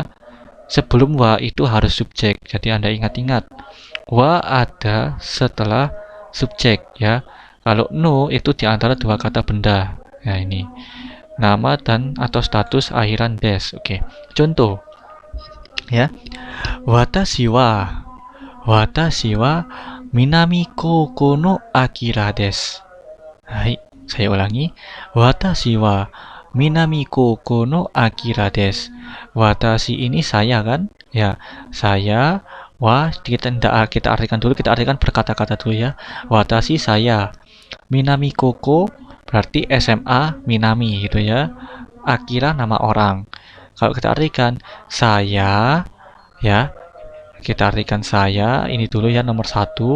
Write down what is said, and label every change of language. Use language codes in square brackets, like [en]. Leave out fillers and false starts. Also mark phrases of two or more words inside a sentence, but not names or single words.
[id] Sebelum wa itu harus subjek. Jadi Anda ingat-ingat, wa ada setelah subjek ya. Kalau no itu di antara dua kata benda. Nah, ini nama dan atau status akhiran des. Oke. Contoh ya. [ja] 私は南高校のアキラです. [id] Hai, saya ulangi. [ja] 私は南高校のアキラです. [id] Watashi ini saya kan? Ya, saya. Wa kita artikan dulu, kita artikan berkata-kata dulu ya. Watashi saya. Minami Koko berarti SMA Minami gitu ya. Akira nama orang. Kalau kita artikan saya ya, kita artikan saya ini dulu ya, nomor satu.